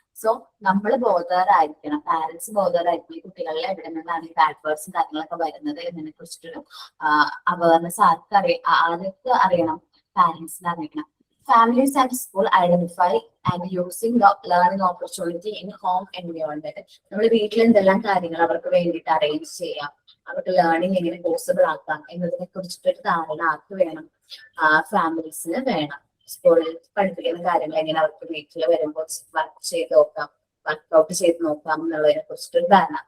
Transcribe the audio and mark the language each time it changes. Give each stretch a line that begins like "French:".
Malayalam: So നമ്മൾ ബോധറായിരിക്കണം, parents ബോധറായിരിക്കണം കുട്ടികളിൽ എവിടെ നിന്നാണ് ഈ ബാഡ് വേർഡ്സും കാര്യങ്ങളൊക്കെ വരുന്നത് എന്നതിനെ കുറിച്ചിട്ടൊരു അവയർനെസ് ആർക്ക് അറിയണം? പാരന്റ്സിന് അറിയിക്കണം.
English: Families and school identify and using the learning opportunity in home environment.
Malayalam: നമ്മൾ വീട്ടിൽ എന്തെല്ലാം കാര്യങ്ങൾ അവർക്ക് വേണ്ടിയിട്ട് അറേഞ്ച് ചെയ്യാം, അവർക്ക് ലേണിംഗ് എങ്ങനെ പോസിബിൾ ആക്കാം എന്നതിനെ കുറിച്ചിട്ടൊരു ധാരണ ആർക്ക് വേണം? ഫാമിലീസിന് വേണം. സ്കൂളിൽ പഠിപ്പിക്കുന്ന കാര്യങ്ങൾ എങ്ങനെ അവർക്ക് വീട്ടിൽ വരുമ്പോൾ വർക്ക് ചെയ്ത് നോക്കാം, വർക്ക്ഔട്ട് ചെയ്ത് നോക്കാം എന്നുള്ളതിനെ കുറിച്ചിട്ടൊരു ധാരണ.